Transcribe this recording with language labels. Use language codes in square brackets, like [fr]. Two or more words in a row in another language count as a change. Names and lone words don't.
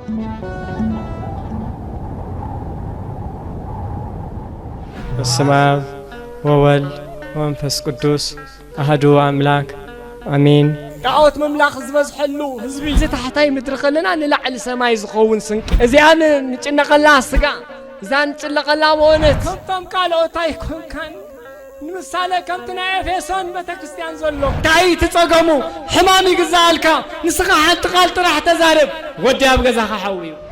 [gez] በስመ አብ ወወልድ ወመንፈስ ቅዱስ አሐዱ አምላክ አሜን። [ti] ጣዖት መምላኽ ዝበዝሐሉ ህዝቢ ዝተሕታይ ምድሪ ኸለና ንላዕሊ ሰማይ ዝኸውን ስንቂ እዚኣን ንጭነቐላ ስጋ እዛን ንጭለቐላ መሆነት ከምቶም ካልኦት ኣይኮንካን ንምሳሌ ከምቲ ናይ ኤፌሶን ቤተክርስትያን ዘሎ እንታይ ትጸገሙ ሕማም ይግዛኣልካ ንስኻ ሓንቲ ቃል ጥራሕ ተዛረብ ወዲ ኣብ ገዛኻ ሓውዩ።